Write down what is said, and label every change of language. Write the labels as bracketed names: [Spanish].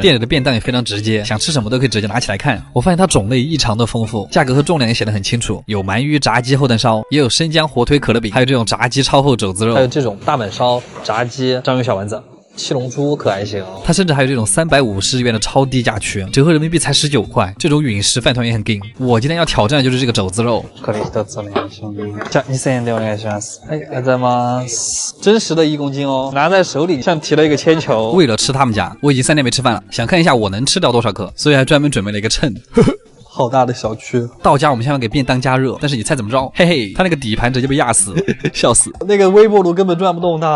[Chinese] 店里的便当也非常直接，想吃什么都可以直接拿起来看。我发现它种类异常的丰富，价格和重量也写得很清楚，有鳗鱼炸鸡厚蛋烧，也有生姜火腿可乐饼，还有这种炸鸡超厚肘子肉，还有这种大阪烧、炸鸡、章鱼小丸子。七龙珠可还行，它甚至还有这种350日元的超低价区，折合人民币才19块。这种陨石饭团也很劲。我今天要挑战的就是这个肘子肉。 [Japanese] これ一つお願いします。じゃあ2000円でお願いします。哎，ありがとうございます。 [Chinese] 真实的1公斤哦，拿在手里像提了一个铅球。为了吃他们家，我已经3天没吃饭了，想看一下我能吃掉多少克，所以还专门准备了一个秤。好大的小区。到家我们先要给便当加热，但是你猜怎么着？嘿嘿，他那个底盘直接被压死，笑死。那个微波炉根本转不动它。